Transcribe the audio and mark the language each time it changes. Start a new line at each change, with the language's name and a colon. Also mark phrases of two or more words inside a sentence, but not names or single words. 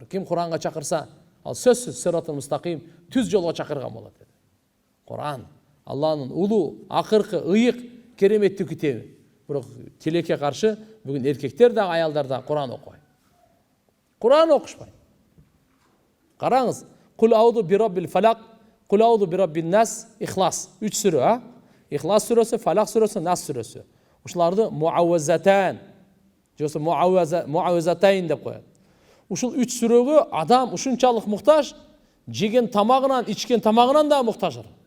Kyrgyz: Ким Кур'анга чакырса, ал сөзсүз
Arabic: الصراط المستقيم,
Kyrgyz: түз жолго чакырган болот деди. Кур'ан Алланын улуу, акыркы, ыйык, кереметтүү китеби. Бирок тилекке каршы бүгүн эркектер да, аялдар да Кур'ан окубайт. Кур'ан окушпайт. Караңыз,
Arabic: قل أعوذ برب الفلق قل أعوذ برب الناس,
Kyrgyz: Ихлас. 3 сүрө, Ихлас сүрөсү, Фалак сүрөсү, Нас сүрөсү. Ушуларды муаввазатан, жосо муаввазатайн деп коет. Ушул 3 сүрөгө адам ушунчалык муктаж, жеген тамагынан, ичкен тамагынан да муктаж.